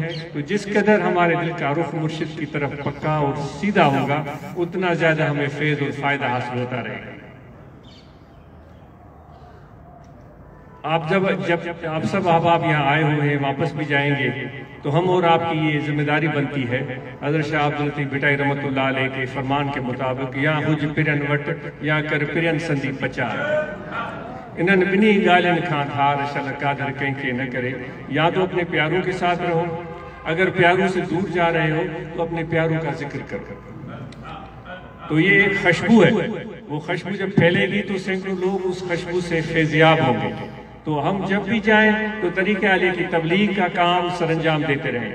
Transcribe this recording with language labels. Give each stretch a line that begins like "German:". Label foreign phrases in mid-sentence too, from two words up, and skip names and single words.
Urdu: تو جس قدر ہمارے دل کا رخ مرشد کی طرف پکا اور سیدھا ہوگا، اتنا زیادہ ہمیں فیض اور فائدہ حاصل ہوتا رہے گا. آپ جب آپ سب احباب یہاں آئے ہوئے ہیں، واپس بھی جائیں گے، تو ہم اور آپ کی یہ ذمہ داری بنتی ہے. حضرت شاہ عبد اللطیف بھٹائی
Arabic: رحمۃ اللہ علیہ
Urdu: کے فرمان کے مطابق
Sindhi: या हुज पिरन वट या कर पिरन संदी पचा, इन्हनि बिनी गालिन खां धार शल कादर कंहिंखे न करे।
Urdu: یا تو اپنے پیاروں کے ساتھ رہو، اگر پیاروں سے دور جا رہے ہو تو اپنے پیاروں کا ذکر کرو. تو یہ ایک خوشبو ہے، وہ خوشبو جب پھیلے گی تو سینکڑوں لوگ اس خوشبو سے فیض یاب ہوں گے. تو ہم جب بھی جائیں تو طریقے عالی کی تبلیغ کا کام سرانجام دیتے رہیں.